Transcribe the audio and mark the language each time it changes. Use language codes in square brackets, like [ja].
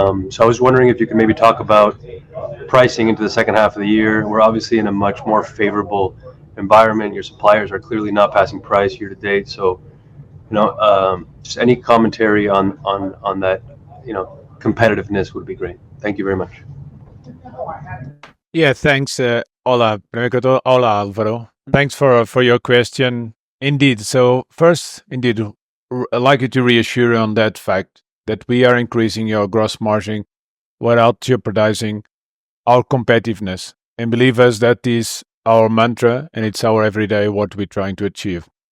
[en] So I was wondering if you could maybe talk about pricing into the second half of the year. We're obviously in a much more favorable environment. Your suppliers are clearly not passing price year to date. So, just any commentary on that, competitiveness would be great. Thank you very much. Yeah, thanks. [es] Hola, primero que todo, hola Álvaro. [en] Thanks for your question. Indeed. So first, indeed, I'd like you to reassure on that fact that we are increasing our gross margin without jeopardizing our competitiveness. And believe us, that is our mantra, and it's our everyday what we're trying to achieve.